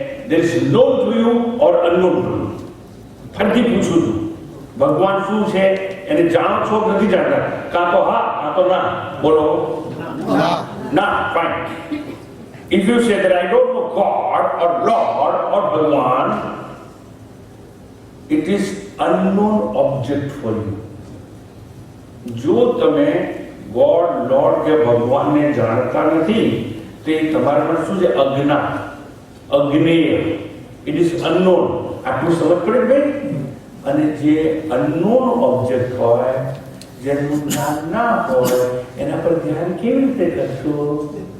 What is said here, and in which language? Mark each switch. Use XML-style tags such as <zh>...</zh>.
<en>there is known to you or unknown to you?</en> <gu>ફરીથી પૂછું છું, ભગવાન શું છે એને જાણો છો કે નથી જાણતા? કાં તો હા કાં તો ના. બોલો. ના. fine.</gu> <en>If you say that I don't know God or Lord or Bhagwan, it is unknown object for you.</en> <gu>જો તમે ગોડ, લોર્ડ કે ભગવાનને જાણતા નથી તે તમારામાં શું છે? અજ્ઞાત, અજ્ઞેય.</gu> <en>It is unknown.</en> <gu>આટલું સમજ પડે ભાઈ? અને જે અનનોન ઓબ્જેક્ટ હોય, જેનું જ્ઞાન ના હોય, એના પર ધ્યાન કેવી રીતે કરશો?</gu>